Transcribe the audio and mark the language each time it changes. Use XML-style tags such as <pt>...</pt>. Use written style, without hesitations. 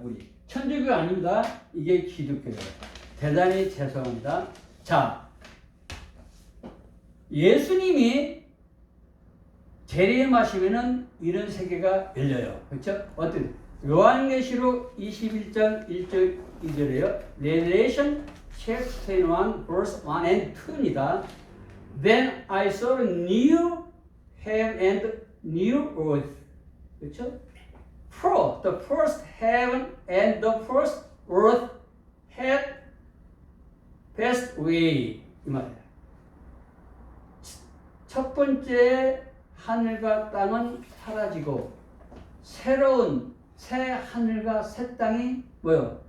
<ko>우리 천주교 아닙니다. 이게 기독교예요. 대단히 죄송합니다. 자, 예수님이 재림하시면은 이런 세계가 열려요. 그렇죠? 어떤 요한계시록 21장 1절 2절에요.</ko> <en>Revelation chapter 21 verse 1 and 2입니다. Then I saw a new heaven and new earth.</en> <ko>그렇죠?</ko> <en>For the first heaven and the first earth had passed away.</en> <ko>이 말이에요. 첫 번째 하늘과 땅은 사라지고 새로운 새 하늘과 새 땅이 뭐요?</ko>